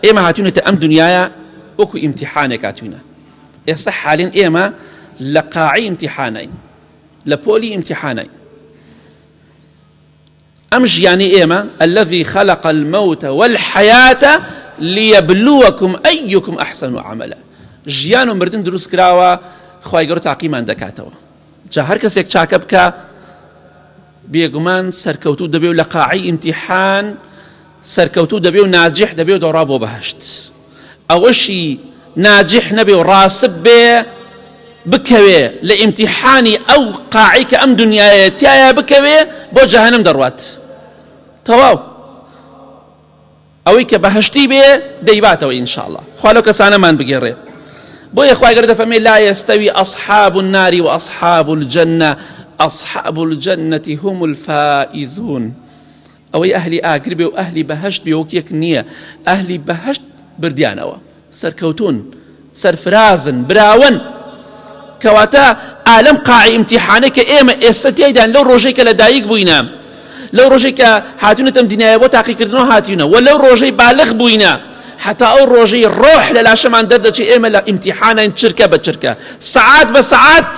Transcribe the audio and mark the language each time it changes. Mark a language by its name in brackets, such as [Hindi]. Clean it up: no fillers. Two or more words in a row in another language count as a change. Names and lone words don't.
[Central Kurdish] ئێمە هاتوونەتە ئەم دنیاە وەکو ئیمتیحانێک هاتوونە. ئێستا حالین ئێمە لە قاعی ئیمتیحانین، لە پۆلی ئیمتیحانین. ئەم ژیانی ئێمە [Arabic] الذي خلق الموت والحياة ليبلوكم أيكم أحسن عملا. [Central Kurdish] ژیان و مردن دروست کراوە خوای گەورە تاقیمان دەکاتەوە. جا هەر کەسێک چاکە بکە بێگومان سەرکەوتوو دەبێ و لە قاعی ئیمتیحان سەرکەوتوو دەبێ و ناجح دەبێ و دەڕا بۆ بەهەشت. ئەوەشی ناجح نەبێ و ڕاسب بێ بکەوێ لە ئیمتیحانی ئەو قاعی کە ئەم دنیاە تایە بکەوێ بۆ جەهەنەم دەڕوات. تەواو ئەوەی کە بەهەشتی بێ دەیباتەوە ئینشاءالله. خوا لەو کەسانەمان بگێڕێ. بۆیە خوای گەورە دەفەرمێ [Arabic] لا يستوي أصحاب النار وأصحاب الجنة أصحاب الجنة هم الفائزون. [Central Kurdish] ئەوەی ئەهلی ئاگر بێ و ئەهلی بەهەشت بێ وەک یەک نییە. ئەهلی بەهەشت بردیانەوە، سەرکەوتون، سەرفرازن، براون. کەواتە ئالەم قاعی ئیمتیحانەی کە ئێمە ئێستا تێیدان لەو ڕۆژەی کە لەدایک بووینە، لەو ڕۆژەی کە هاتوونەتە ئەم دنیاە بۆ تاقیکردنەوە هاتوونە، و لەو ڕۆژەی بالغ بووینە، حتا ئەو ڕۆژەی ڕۆح لە لاشەمان دەردەچێ ئێمە لە ئیمتیحانین چرکە بە چرکە، سەعات بە سەعات.